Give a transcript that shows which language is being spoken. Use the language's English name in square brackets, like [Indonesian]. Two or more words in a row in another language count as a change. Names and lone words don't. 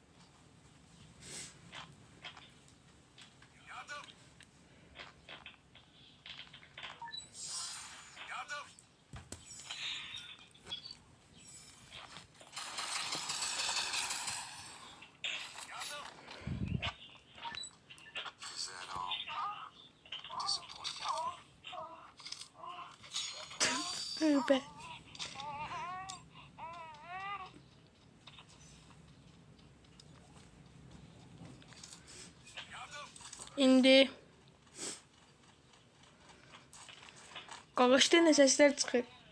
[Azerbaijani] Yardım. Yardım. Yardım. [English] Is that all? Disappointing. [Azerbaijani] Tövbə. İndi qağışda nə səslər çıxır.